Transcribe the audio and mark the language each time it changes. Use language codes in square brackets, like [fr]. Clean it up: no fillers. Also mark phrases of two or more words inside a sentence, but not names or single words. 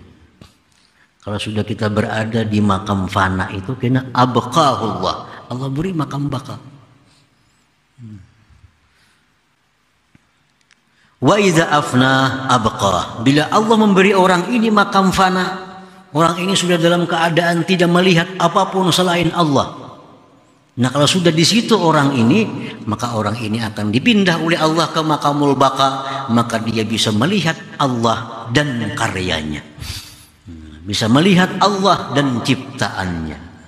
[id] Kalau sudah kita berada di makam fana itu kena abqahullah, Allah beri makam baqa. [ar] وإذا أفنى أبقى, [id] bila Allah memberi orang ini makam fana, orang ini sudah dalam keadaan tidak melihat apapun selain Allah. Nah kalau sudah di situ orang ini, maka orang ini akan dipindah oleh Allah ke makamul baqa, maka dia bisa melihat Allah dan karyanya, bisa melihat Allah dan ciptaannya.